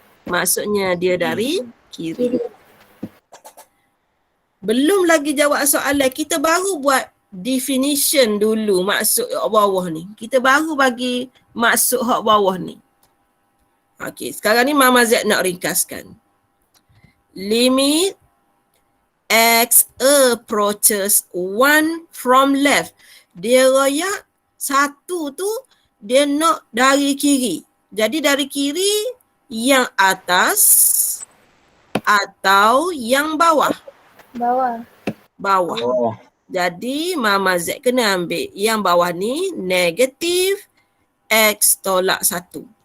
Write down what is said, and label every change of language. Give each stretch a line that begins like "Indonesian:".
Malay: Maksudnya dia dari kiri. Belum lagi jawab soalan, kita baru buat definition dulu maksud hak bawah ni. Kita baru bagi maksud hak bawah ni. Okey, sekarang ni Mama Z nak ringkaskan.
English: Limit X approaches 1 from left.
Malay: Dia royak 1 tu dia nak dari kiri. Jadi dari kiri yang atas atau yang bawah? Bawah. Bawah. Oh. Jadi Mama Z kena ambil yang bawah ni negatif X tolak 1.